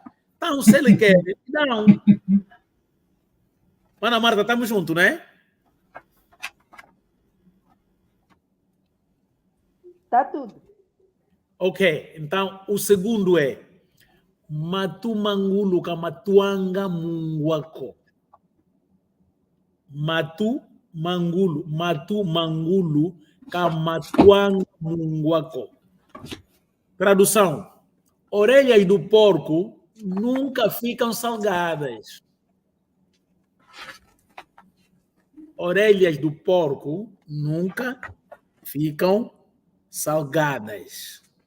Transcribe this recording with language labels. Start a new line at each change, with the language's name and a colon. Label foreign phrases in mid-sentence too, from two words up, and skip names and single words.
Portuguese: Então, se ele quer, não. Ana Marta, estamos juntos, né? Está tudo. Ok, então o segundo é
Kongo: matu mangulu kamatuanga munguako. Matu mangulu kamatuanga munguako.
Portuguese: Tradução: orelhas do porco nunca ficam salgadas. Orelhas do porco nunca ficam salgadas.